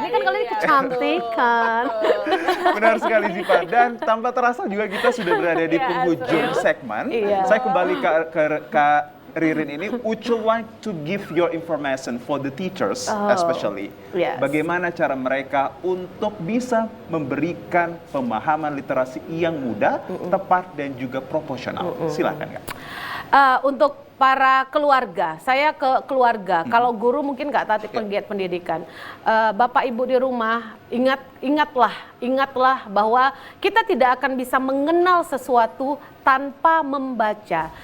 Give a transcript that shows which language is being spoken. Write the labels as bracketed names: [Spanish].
[Indonesian] Ini kan kalau ini kecantikan. Benar sekali Ziva. Dan tanpa terasa juga kita sudah berada di penghujung segmen. Saya kembali ke Kak Ririn ini. [English] Would you like to give your information for the teachers especially? [Indonesian] Bagaimana cara mereka untuk bisa memberikan pemahaman literasi yang mudah, tepat dan juga proporsional? Silakan Kak. Untuk para keluarga, saya ke keluarga. Kalau guru mungkin nggak taati penggiat pendidikan. Bapak Ibu di rumah, ingatlah bahwa kita tidak akan bisa mengenal sesuatu tanpa membaca.